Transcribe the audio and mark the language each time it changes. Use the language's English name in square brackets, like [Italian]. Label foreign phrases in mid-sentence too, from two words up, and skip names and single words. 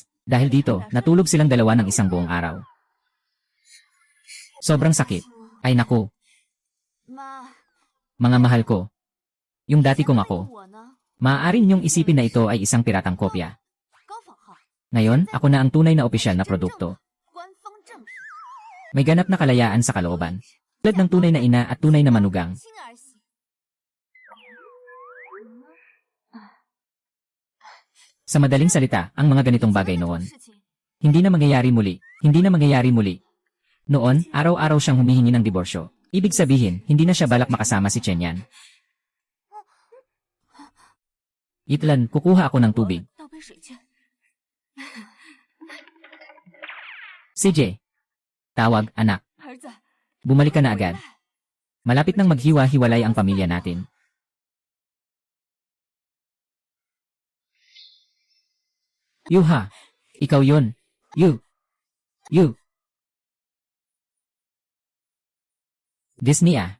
[Filipino] Dahil dito, natulog silang dalawa ng isang buong araw. Sobrang sakit. Ay naku, [Chinese] 妈， [Filipino] mga mahal ko. Yung dati kong ako, [Chinese] 我呢？ [Filipino] maaaring niyong isipin na ito ay isang piratang kopya. [Chinese] 高仿号， [Filipino] Ngayon, ako na ang tunay na opisyal na produkto. [Chinese] 官方正品， [Filipino] May ganap na kalayaan sa kalooban. Tulad ng tunay na ina at tunay na manugang. [Chinese] 亲儿媳。 [Filipino] Sa madaling salita, ang mga ganitong bagay noon. [Chinese] 事情 [Filipino] Hindi na mangyayari muli. Hindi na mangyayari muli. Noon, araw-araw siyang humihingi ng diborsyo. Ibig sabihin, hindi na siya balak makasama si Chenyan. Itlan, kukuha ako ng tubig. [Chinese] 倒杯水去。 [Filipino] CJ. Tawag, anak. [Chinese] 儿子， [Filipino] Bumalik ka na agad. Malapit nang maghiwa-hiwalay ang pamilya natin. Yuha. Ikaw yun. You. Disney ah.